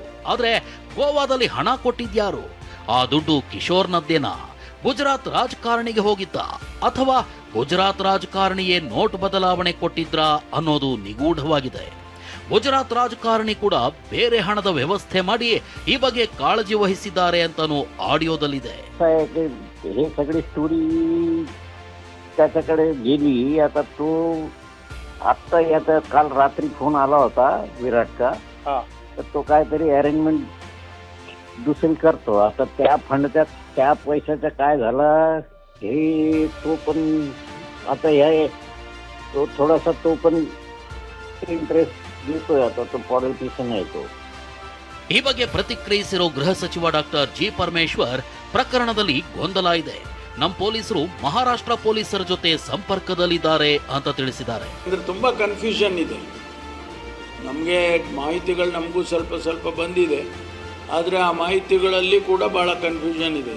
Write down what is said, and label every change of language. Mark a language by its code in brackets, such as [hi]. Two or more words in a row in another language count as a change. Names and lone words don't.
[kn] ಆದ್ರೆ ಗೋವಾದಲ್ಲಿ ಹಣ ಕೊಟ್ಟಿದ್ಯಾರು? ಆ ದುಡ್ಡು ಕಿಶೋರ್ನದ್ದೇನಾ? ಗುಜರಾತ್ ರಾಜಕಾರಣಿಗೆ ಹೋಗಿದ್ದ ಅಥವಾ ಗುಜರಾತ್ ರಾಜಕಾರಣಿಯೇ ನೋಟ್ ಬದಲಾವಣೆ ಕೊಟ್ಟಿದ್ರಾ ಅನ್ನೋದು ನಿಗೂಢವಾಗಿದೆ. ಗುಜರಾತ್ ರಾಜಕಾರಣಿ ಕೂಡ ಬೇರೆ ಹಣದ ವ್ಯವಸ್ಥೆ ಮಾಡಿ ಈ ಬಗ್ಗೆ ಕಾಳಜಿ ವಹಿಸಿದ್ದಾರೆ ಅಂತಾನೂ ಆಡಿಯೋದಲ್ಲಿದೆ. [mr] हे सगळी स्टोरी त्याच्याकडे गेली. आता तो आत्ता याचा काल रात्री फोन आला होता विराटचा, तर तो काहीतरी अरेंजमेंट दुसरी करतो. आता त्या फंडच्या त्या पैशाचं काय झालं हे तो पण आता ह्या तो थोडासा तो पण इंटरेस्ट देतोय. आता तो पॉलिटिशियन आहे तो. [kn] ಈ ಬಗ್ಗೆ ಪ್ರತಿಕ್ರಿಯಿಸಿರೋ ಗೃಹ ಸಚಿವ ಡಾಕ್ಟರ್ ಜಿ ಪರಮೇಶ್ವರ್, ಪ್ರಕರಣದಲ್ಲಿ ಗೊಂದಲ ಇದೆ, ನಮ್ಮ ಪೊಲೀಸರು ಮಹಾರಾಷ್ಟ್ರ ಪೊಲೀಸರ ಜೊತೆ ಸಂಪರ್ಕದಲ್ಲಿದ್ದಾರೆ ಅಂತ ತಿಳಿಸಿದ್ದಾರೆ. ಅಂದ್ರೆ ತುಂಬಾ ಕನ್ಫ್ಯೂಷನ್ ಇದೆ. ನಮಗೆ ಮಾಹಿತಿಗಳು ನಮಗೂ ಸ್ವಲ್ಪ ಬಂದಿದೆ, ಆದರೆ ಆ ಮಾಹಿತಿಗಳಲ್ಲಿ ಕೂಡ ಭಾಳ ಕನ್ಫ್ಯೂಷನ್ ಇದೆ.